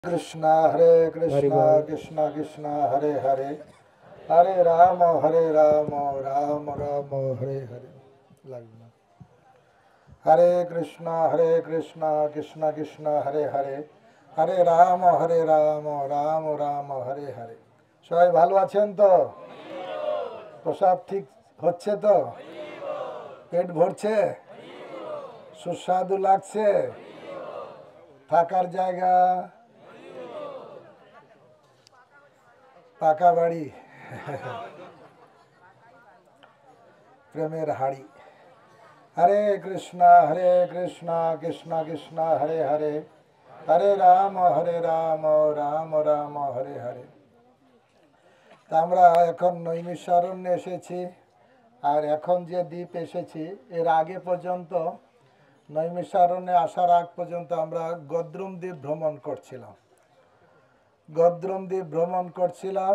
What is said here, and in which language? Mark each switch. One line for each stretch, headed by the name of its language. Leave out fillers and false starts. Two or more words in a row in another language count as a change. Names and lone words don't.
Sanskrit: कृष्णा हरे कृष्णा कृष्णा कृष्णा हरे हरे हरे राम राम राम हरे हरे लगना हरे कृष्णा कृष्णा कृष्णा हरे हरे हरे राम राम राम हरे हरे
Bangla: সবাই ভালো আছেন তো? প্রসাদ ঠিক হচ্ছে তো? পেট ভরছে? সুস্বাদু লাগছে? থাকার জায়গা? পাকা বাড়ি? প্রেমের হাড়ি?
Sanskrit: हरे कृष्णा कृष्णा कृष्णा हरे हरे हरे राम राम राम हरे हरे।
Bangla: তা আমরা এখন নৈমিষারণ্যে এসেছি। আর এখন যে দ্বীপ এসেছি এর আগে পর্যন্ত নৈমিষারণ্যে আসার আগ পর্যন্ত আমরা গদ্রুম দ্বীপ ভ্রমণ করছিলাম।